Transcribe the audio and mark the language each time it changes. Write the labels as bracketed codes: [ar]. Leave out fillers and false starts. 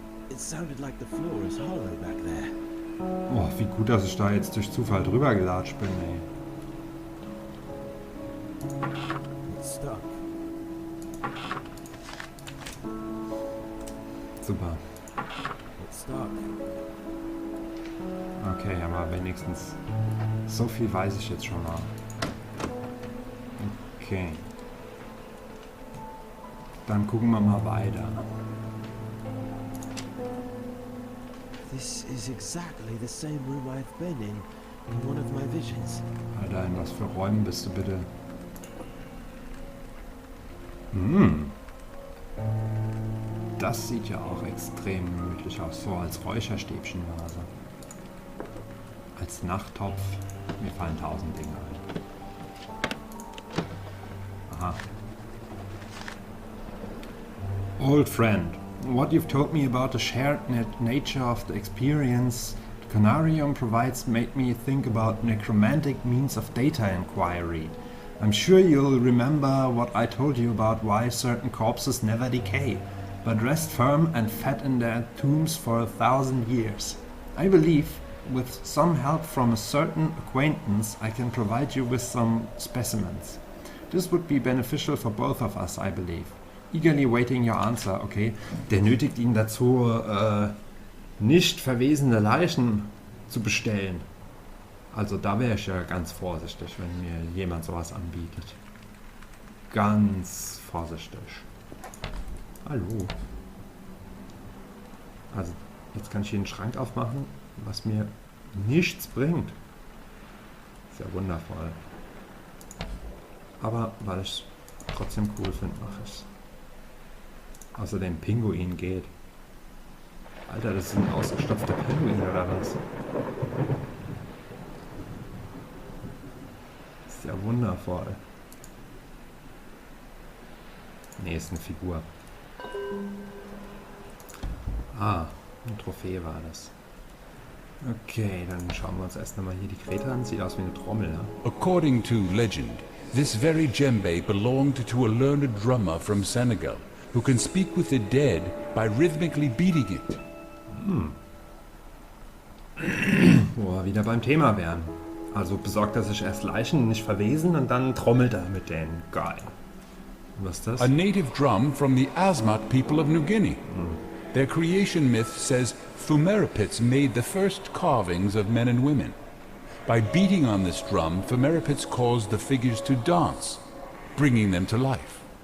[en] It sounded like the floor is hollow back there. [de] Oh, wie gut, dass ich da jetzt durch Zufall drüber gelatscht bin, ey. [en] It's stuck. [de] Super. [en] It's stuck. [de] Okay, aber wenigstens so viel weiß ich jetzt schon mal. Okay. Dann gucken wir mal weiter. [en] This is exactly the same room I've been in one of my visions. [de] Alter, in was für Räumen bist du bitte? Das sieht ja auch extrem gemütlich aus, so als Räucherstäbchenvase. Als Nachttopf. Mir fallen 1000 Dinge ein. Aha. [en] Old friend, what you've told me about the shared nature of the experience the Conarium provides made me think about necromantic means of data inquiry. I'm sure you'll remember what I told you about why certain corpses never decay, but rest firm and fat in their tombs for 1,000 years. I believe, with some help from a certain acquaintance, I can provide you with some specimens. This would be beneficial for both of us, I believe. Eagerly waiting your answer, okay. [de] Der nötigt ihn dazu, nicht verwesene Leichen zu bestellen. Also da wäre ich ja ganz vorsichtig, wenn mir jemand sowas anbietet. Ganz vorsichtig. Hallo. Also jetzt kann ich hier einen Schrank aufmachen, was mir nichts bringt. Ist ja wundervoll. Aber weil ich es trotzdem cool finde, mache ich es. Außerdem Pinguin geht. Alter, das ist ein ausgestopfter Pinguin oder was? Ist ja wundervoll. Nee, ist eine Figur. Ah, eine Trophäe war das. Okay, dann schauen wir uns erst nochmal hier die Kreta an. Sieht aus wie eine Trommel, ne? [en] According to legend, this very djembe belonged to a learned drummer from Senegal, who can speak with the dead by rhythmically beating it. [de] Wo wir wieder beim Thema wären. Also besorgt er sich erst Leichen, nicht verwesen, und dann trommelt er mit denen. Geil. Was ist das? [en] A native drum from the Asmat people of New Guinea. Their creation myth says Phumerapits made the first carvings of men and women. By beating on this drum, Phumerapits caused the figures to dance, bringing them to life.